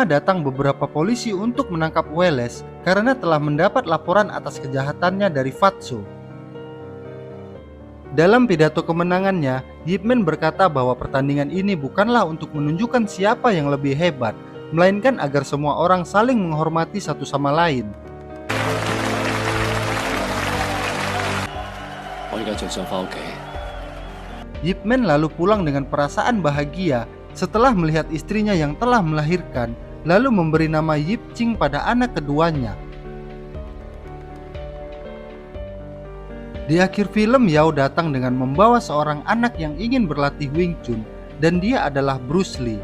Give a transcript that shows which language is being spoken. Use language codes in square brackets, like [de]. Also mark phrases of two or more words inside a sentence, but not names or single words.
[id] datang beberapa polisi untuk menangkap Wallace karena telah mendapat laporan atas kejahatannya dari Fatso. Dalam pidato kemenangannya, Ip Man berkata bahwa pertandingan ini bukanlah untuk menunjukkan siapa yang lebih hebat, melainkan agar semua orang saling menghormati satu sama lain. [yue] 我而家仲想返屋企。 [id] Ip Man lalu pulang dengan perasaan bahagia setelah melihat istrinya yang telah melahirkan, lalu memberi nama Yip Ching pada anak keduanya. Di akhir film, Yao datang dengan membawa seorang anak yang ingin berlatih Wing Chun, dan dia adalah Bruce Lee.